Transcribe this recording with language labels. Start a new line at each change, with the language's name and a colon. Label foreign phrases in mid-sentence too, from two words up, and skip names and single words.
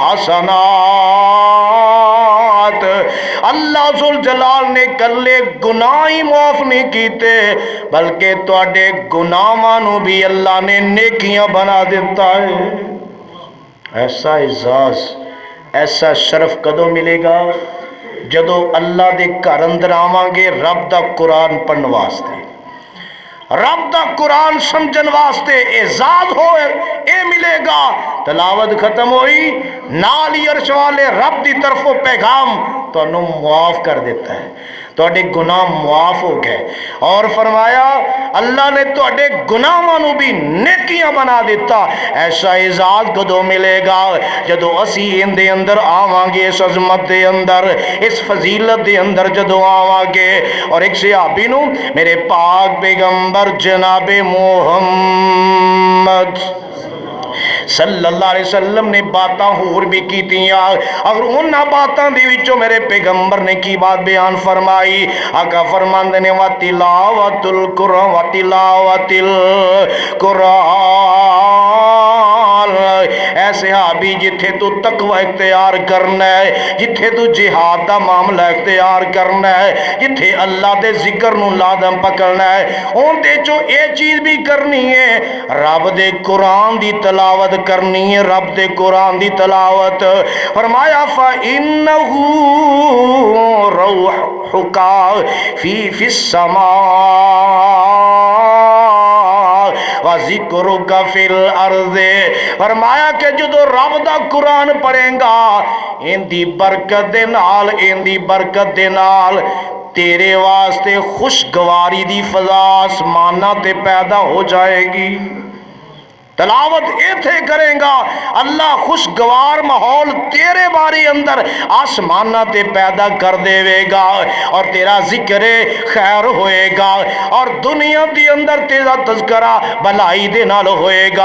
Punjabi: حَسَنَاتٍ، اللہ ذوالجلال نے کلے گناہ ہی معاف نہیں کیتے بلکہ تو اڈے گناہوں بھی اللہ نے نیکیاں بنا دیتا ہے۔ ایسا اعزاز ایسا شرف کدوں ملے گا جدو اللہ دے گھر اندر آواں گے رب دا قرآن پڑھن واسطے، رب دا قرآن سمجھن واسطے اعزاز ہوئے اے ملے گا۔ تلاوت ختم ہوئی نالی عرش والے رب دی طرفوں پیغام تو انہوں معاف کر دیتا ہے، تو اڈے گناہ معاف ہو گئے، اور فرمایا اللہ نے تو اڈے گناہوں بھی نیکیاں بنا دیتا۔ ایسا اعزاز کدو ملے گا جدو اسی ان دے اندر آواں گے، اس عظمت دے اندر، اس فضیلت دے اندر جدو آواں گے۔ اور ایک صحابی نو میرے پاک پیغمبر جناب محمد
Arabic: صلى الله عليه وسلم
Punjabi: نے گلاں ہور وی کیتیاں تے انہاں گلاں دے وچوں میرے پیغمبر نے کی گل بیان فرمائی. آقا فرماندے نے
Arabic: وتلاوة القرآن وتلاوة القرآن.
Punjabi: ایسے صحابی جتھے توں تقویٰ اختیار کرنا اے، جتھے توں جہاد دا معاملہ اختیار کرنا اے، جتھے اللہ دے ذکر نوں لازم پکڑنا اے، اوہدے چوں اے چیز وی کرنی اے، رب دے قرآن دی تلاوت کرنی اے، رب دے قرآن دی تلاوت. فرمایا
Arabic: فإنه روح لك في السماء وذكر لك في الأرض.
Punjabi: فرمایا کہ جدوں رب دا قرآن پڑھیں گا ایہدی برکت دے نال، ایہدی برکت دے نال تیرے واسطے خوشگواری دی فضا اسماناں تے پیدا ہو جائے گی. تلاوت ایتھے کریں گا، اللہ خوشگوار ماحول تیرے بارے اندر اسماناں تے پیدا کر دیوے گا تے تیرا ذکر خیر ہووے گا تے دنیا دے اندر تیرا تذکرہ بھلائی دے نال ہووے گا.